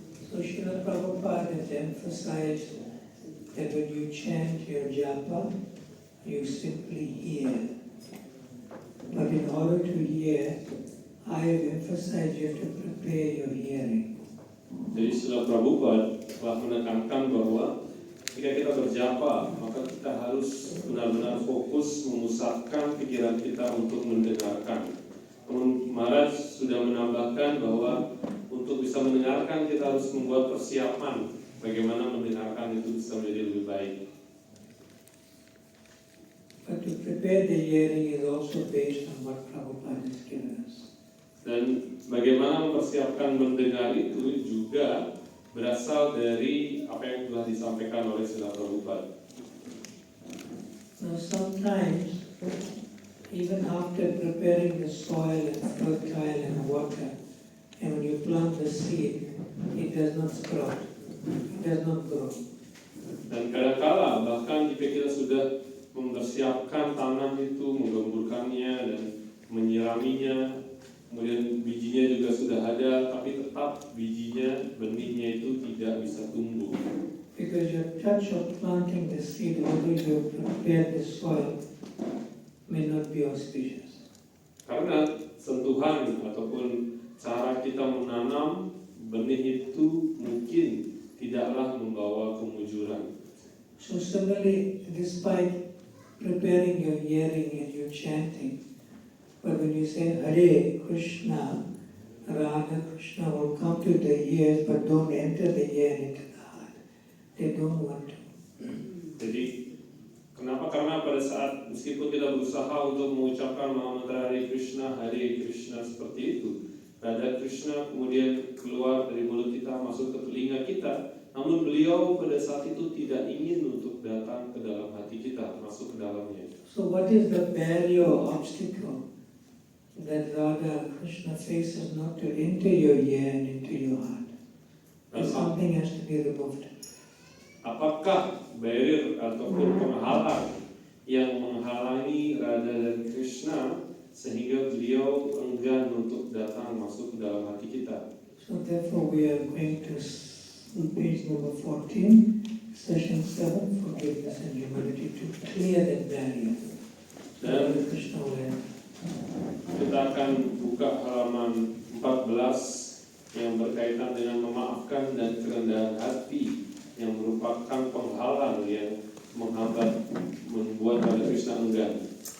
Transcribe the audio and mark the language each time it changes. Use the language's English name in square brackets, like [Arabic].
[English] So Srila Prabhupada has emphasized that when you chant your japa, you simply hear. But in order to hear, I have emphasized you have to prepare your hearing. [Indonesian] Jadi Srila Prabhupada telah menekankan bahwa jika kita berjapa, maka kita harus benar-benar fokus memusatkan pikiran kita untuk mendengarkan. Namun Maharaj sudah menambahkan bahwa untuk bisa mendengarkan kita harus membuat persiapan bagaimana mendengarkan itu bisa menjadi lebih baik. [English] But to prepare the hearing is also based on what Prabhupada has given us. [Indonesian] Dan bagaimana mempersiapkan mendengar itu juga berasal dari apa yang telah disampaikan oleh Srila Prabhupada. [English] Now sometimes, even after preparing the soil and fertile and water, and when you plant the seed, it does not sprout, it does not grow. [Indonesian] Dan kadang-kala bahkan jika kita sudah mempersiapkan tanah itu, menggemburkannya dan menyiraminya, kemudian bijinya juga sudah ada, tapi tetap bijinya, benihnya itu tidak bisa tumbuh. [English] Because your touch of planting the seed, although you have prepared the soil, may not be auspicious. [Indonesian] Karena sentuhan ataupun cara kita menanam benih itu mungkin tidaklah membawa kemujuran. [English] So similarly, despite preparing your hearing and your chanting, but when you say Hare Krishna, Radha Krishna will come to the ears but don't enter the ear into the heart. They don't want to. [Indonesian] Jadi kenapa? Karena pada saat meskipun kita berusaha untuk mengucapkan mantra Hare Krishna seperti itu, Radha Krishna kemudian keluar dari mulut kita masuk ke telinga kita, namun beliau pada saat itu tidak ingin untuk datang ke dalam hati kita, masuk ke dalamnya. [English] So what is the barrier or obstacle that Radha Krishna faces not to enter your ear and into your heart? Something has to be removed. [Indonesian] Apakah barrier ataupun penghalang yang menghalangi Radha dan Krishna sehingga beliau enggan untuk datang masuk ke dalam hati kita? [English] So therefore we are going to page number 14, session 7, forgiveness and humility, to clear that barrier. [Indonesian] Dan [English] Krishna will. [Indonesian] Kita akan buka halaman 14 yang berkaitan dengan memaafkan dan kerendahan hati yang merupakan penghalang yang menghambat, membuat Radha Krishna enggan.